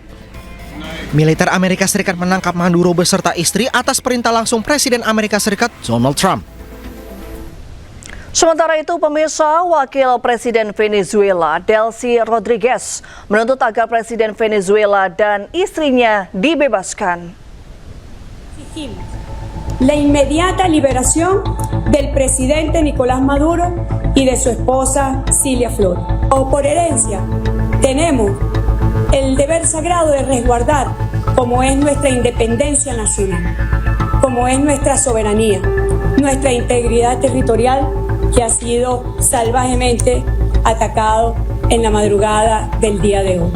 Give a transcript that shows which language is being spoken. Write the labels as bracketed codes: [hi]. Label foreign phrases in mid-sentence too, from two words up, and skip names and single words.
[id] Militer Amerika Serikat menangkap Maduro beserta istri atas perintah langsung Presiden Amerika Serikat Donald Trump. Sementara itu, pemirsa, Wakil Presiden Venezuela, Delcy Rodriguez, menuntut agar Presiden Venezuela dan istrinya dibebaskan. [es] La inmediata liberación del presidente Nicolás Maduro y de su esposa Cilia Flores. Por herencia, tenemos el deber sagrado de resguardar como es nuestra independencia nacional, como es nuestra soberanía, nuestra integridad territorial que ha sido salvajemente atacado en la madrugada del día de hoy.